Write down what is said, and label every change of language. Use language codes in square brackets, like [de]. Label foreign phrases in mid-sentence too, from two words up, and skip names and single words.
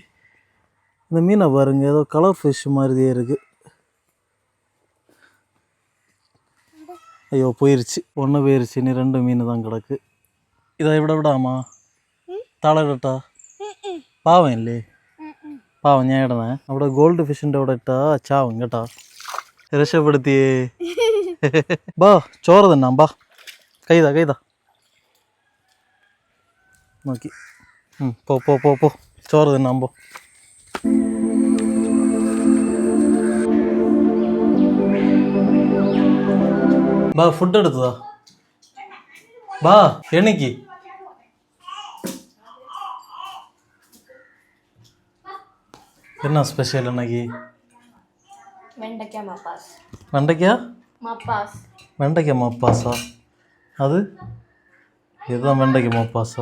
[ta] இந்த மீனை பாருங்க, ஏதோ [en] color fish [ta] மாதிரியே இருக்குது. ஐயோ போயிருச்சு, ஒன்று போயிருச்சு, நீ 2 மீன் தான் கிடக்கு. இதை விடாமா தாளட்டா? பாவம் இல்லையே, பாவம் [ml] ഞാൻ ഇടണേ. അവിടെ ഗോൾഡ് ഫിഷിൻ്റെ അവിടെ ഇട്ടാ ചാവും കേട്ടാ. രക്ഷപ്പെടുത്തിയേ. ബാ ചോറ് തിന്നാം, ബാ കൈതാ നോക്കി. പോ ചോറ് തിന്നാം പോ. ബാ ഫുഡ് എടുത്തതാ, ബാ എണിക്ക്. [ta] என்ன ஸ்பெஷல் இன்னைக்கு? வெண்டைக்காய் மப்பாஸ். வெண்டைக்காய் மப்பாஸா? அது இதுதான் வெண்டைக்காய் மப்பாஸா?